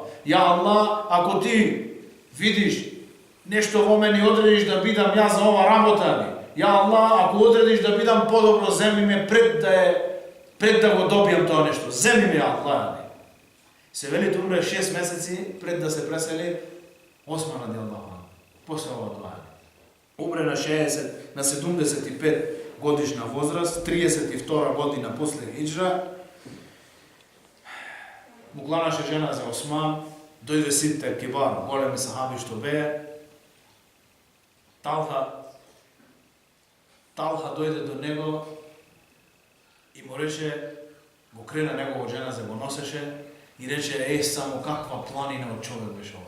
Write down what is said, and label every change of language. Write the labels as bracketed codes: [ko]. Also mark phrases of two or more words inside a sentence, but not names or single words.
[ar] يا الله, [mk] ако ти видиш нешто во мене и одредиш да бидам јас за ова работа, [ar] يا الله, [mk] ако одредиш да бидам подобро, земи ме пред да го добијам тоа нешто. Земи ме, Аллах. Се вели тоа умре 6 месеци пред да се пресели Осман [ar] رضي الله عنه. [mk] После ова дуа. Умре на 75 годишна возраст, 32 година после хиџра. Му кланаше жена за Осман, дојде сите кибар, големи сахаби што беа. Талха дојде до него и му рече, го крена негово жена за го носеше и рече, само каква планина од човек беше ова.